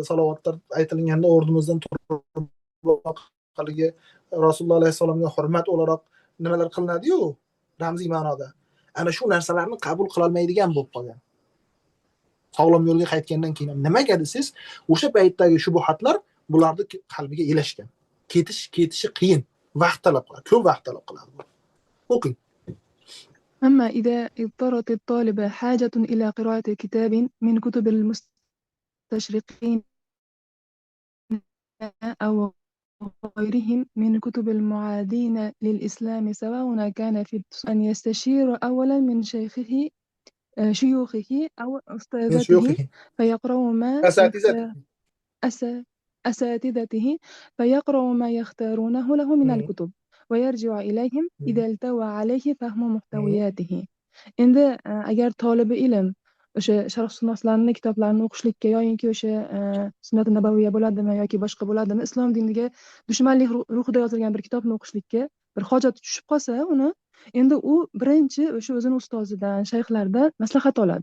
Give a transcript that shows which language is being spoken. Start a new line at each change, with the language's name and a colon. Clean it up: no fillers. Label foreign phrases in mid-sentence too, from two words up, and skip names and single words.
Uzbek: Salovatlar aytilganda o'rnimizdan turib haligi Rasululloh alayhisolamga hurmat o'laroq nimalar qilinadi-yu, ramziy ma'noda. Ana shu narsalarni qabul qila olmaydigan bo'lib qolgan. Sog'lom yo'lga qaytgandan keyin nimaga desiz, o'sha paytdagi shubuhatlar bularni qalbiga elashgan. Ketishi qiyin, vaqt talab qiladi, ko'p vaqt talab qiladi. O'qing.
Arabic: أما إذا اضطرت الطالبة حاجة إلى قراءة كتاب من كتب المستشرقين أو غيرهم من كتب المعادين للإسلام، سواء كان في أن يستشير أولا من شيوخه أو أستاذته فيقرأ ما أساتذته فيقرأ ما يختارونه له من الكتب ويرجع إليهم إذا التوى عليه فهم محتوياته.
Uzbek: Endi agar tolibi ilm o'sha sharhshunoslarning kitoblarini o'qishlikka yoki o'sha sunnat nabaviyya bo'ladimi yoki boshqa bo'ladimi, islom diniga dushmanlik ruhida yozilgan bir kitobni o'qishlikka bir hojati tushib qolsa, uni endi u birinchi o'sha o'zini ustozidan, shayxlardan maslahat oladi.